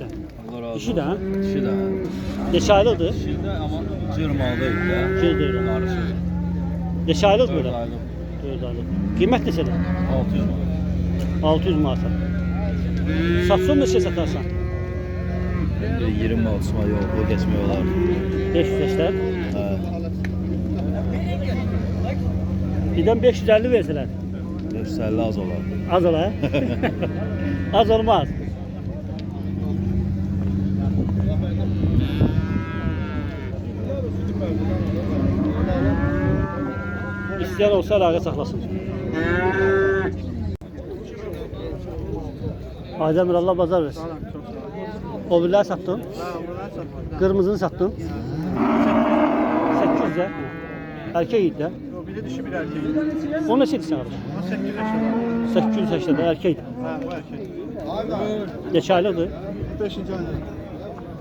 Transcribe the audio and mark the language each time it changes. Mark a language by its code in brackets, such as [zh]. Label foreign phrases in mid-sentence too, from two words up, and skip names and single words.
[az] Allah razı olsun. İşi de ha? İşi de. Neçə aylıqdır? İşi de ama cırmalıdır ya. Cırdır. Karışı. Neçə aylıq 4 böyle? aylık. 4 aylıq. Qiymət neçədir? 600 manat. 600 manata. Satsan neçə satarsan? [tr] 20 manat yok. O geçmiyor olar. [az] 500'lər. He. Birdən 550 verselər. 550 az olar. Az olar. Az olmaz. İsteyen olsa əlaqə saxlasın. Aydemir Allah bazar versin. [tr] O birləri sattın. Kırmızını sattın. 800'e. Erkek idi de. Bir de dişi bir erkeği. O ne çekti sen kardeş? 800 yaşında erkek. Ha, bu erkek. [az] Neçə aylıqdır? 5. ayda.